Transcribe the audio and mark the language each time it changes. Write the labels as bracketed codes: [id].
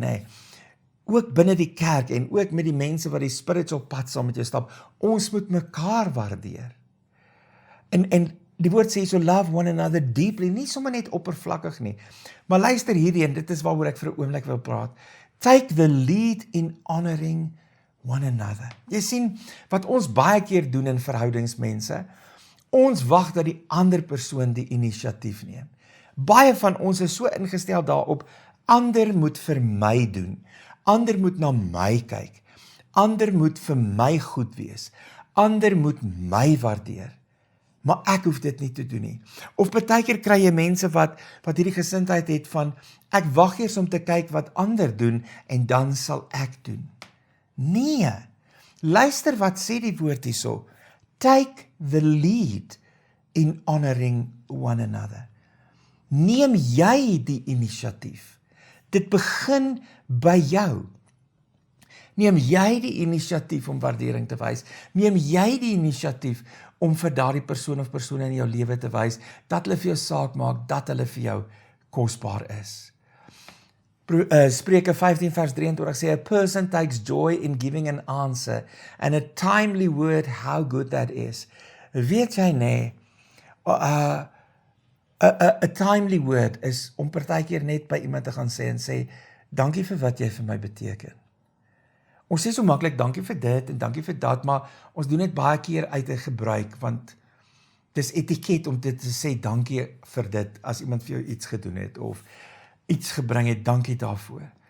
[af] Nee, ook binne die kerk en ook met die mense wat die spiritual pad saam met jou stap, ons moet mekaar waardeer. En die woord sê so, [en] love one another deeply, [af] nie sommer net oppervlakkig nie. Maar luister hierdie, en dit is waaroor ek vir 'n oomblik wil praat. [en] Take the lead in honoring one another. [af] Jy sien, wat ons baie keer doen in verhoudingsmense, ons wag dat die ander persoon die inisiatief neem. Baie van ons is so ingestel daarop, ander moet vir my doen, ander moet na my kyk, ander moet vir my goed wees, ander moet my waardeer. Maar ek hoef dit nie te doen nie. Of partykeer kry jy mense wat hierdie gesindheid het van, ek wag eers om te kyk wat ander doen, en dan sal ek doen. Nee, luister wat sê die woord hierso. [en] Take the lead in honoring one another. [af] Neem jy die inisiatief. Dit begin by jou. Neem jy die inisiatief om waardering te wys. Neem jy die inisiatief om vir daardie persoon of persone in jou lewe te wys, dat hulle vir jou saak maak, dat hulle vir jou kosbaar is. Spreuke 15 vers 23 sê, [en] a person takes joy in giving an answer, and a timely word, how good that is. [af] Weet jy nee, [en] a timely word [af] is om partykeer net by iemand te gaan sê en sê, dankie vir wat jy vir my beteken. Ons sê so maklik dankie vir dit en dankie vir dat, maar ons doen dit baie keer uit 'n gebruik, want dis etiket om dit te sê dankie vir dit as iemand vir jou iets gedoen het of iets gebring het, dankie daarvoor.